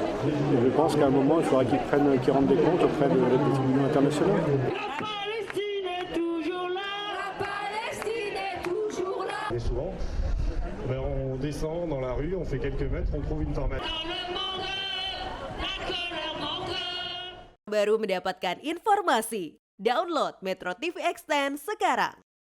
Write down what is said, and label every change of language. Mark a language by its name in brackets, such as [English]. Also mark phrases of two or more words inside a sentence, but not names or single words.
[French] Et je pense qu'à un moment, il faudra qu'ils rendent des comptes auprès des tribunaux internationaux. Et souvent, on descend dans la rue, on fait quelques mètres, on trouve une formation. [Indonesian] Baru mendapatkan informasi. Download Metro TV Extend sekarang.